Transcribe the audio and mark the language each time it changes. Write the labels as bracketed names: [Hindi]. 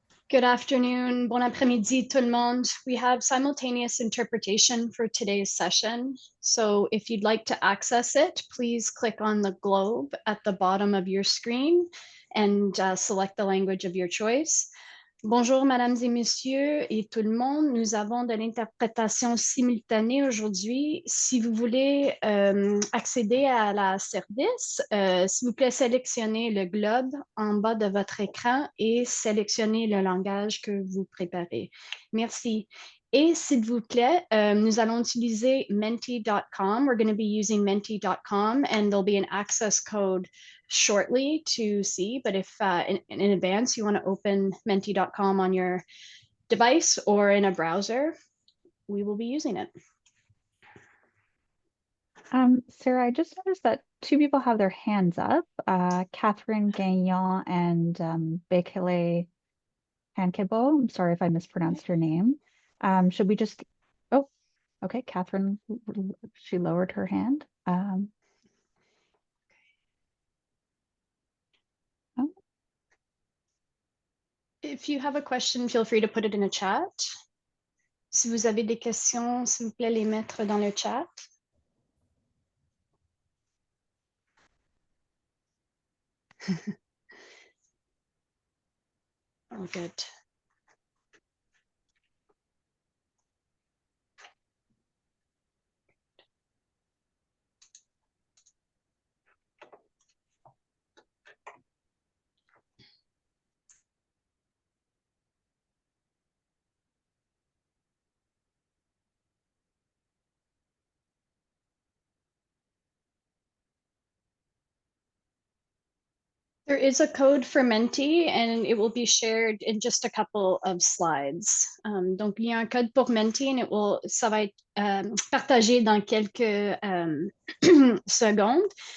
[English] Good afternoon, [French] bon après-midi tout le monde. [English] We have simultaneous interpretation for today's session. So if you'd like to access it, please click on the globe at the bottom of your screen and select the language of your choice. [French] Bonjour, mesdames et messieurs et tout le monde. Nous avons de l'interprétation simultanée aujourd'hui. Si vous voulez accéder à la service, s'il vous plaît, sélectionnez le globe en bas de votre écran et sélectionnez le langage que vous préparez. Merci. Et s'il vous plaît, nous allons utiliser menti.com. [English] We're going to be using menti.com and there'll be an access code shortly to see, but if in advance you want to open menti.com on your device or in a browser, we will be using it. Sarah, I just noticed that two people have their hands up, Catherine Gagnon and Bekele Hankebo. I'm sorry if I mispronounced her name. Should we just, oh, okay, Catherine, she lowered her hand. Oh. If you have a question, feel free to put it in the chat. [French] Si vous avez des questions, s'il vous plaît, les mettre dans le chat. [English] Oh, good. There is a code for Menti and it will be shared in just a couple of slides. [French] Donc, il y a un code pour Menti et ça va être partagé dans quelques secondes.